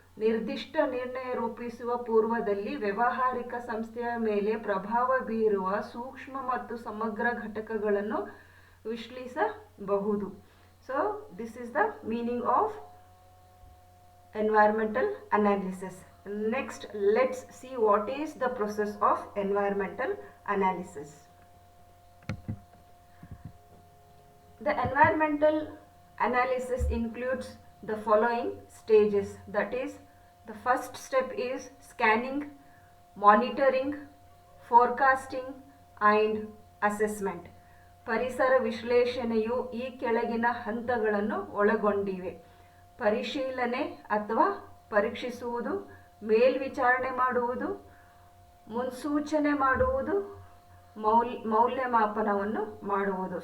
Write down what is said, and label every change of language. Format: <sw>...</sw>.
<kn>ನಿರ್ದಿಷ್ಟ ನಿರ್ಣಯ ರೂಪಿಸುವ ಪೂರ್ವದಲ್ಲಿ ವ್ಯಾವಹಾರಿಕ ಸಂಸ್ಥೆಯ ಮೇಲೆ ಪ್ರಭಾವ ಬೀರುವ ಸೂಕ್ಷ್ಮ ಮತ್ತು ಸಮಗ್ರ ಘಟಕಗಳನ್ನು ವಿಶ್ಲೇಷಿಸಬಹುದು.</kn> <en>So this is the meaning of environmental analysis. Next, let's see what is the process of environmental analysis. The environmental analysis includes the following stages. That is, the first step is scanning, monitoring, forecasting and assessment.</en> <kn>ಪರಿಸರ ವಿಶ್ಲೇಷಣೆಯು ಈ ಕೆಳಗಿನ ಹಂತಗಳನ್ನು ಒಳಗೊಂಡಿವೆ. ಪರಿಶೀಲನೆ ಅಥವಾ ಪರೀಕ್ಷಿಸುವುದು, ಮೇಲ್ವಿಚಾರಣೆ ಮಾಡುವುದು, ಮುನ್ಸೂಚನೆ ಮಾಡುವುದು, ಮೌಲ್ಯಮಾಪನವನ್ನು ಮಾಡುವುದು.</kn>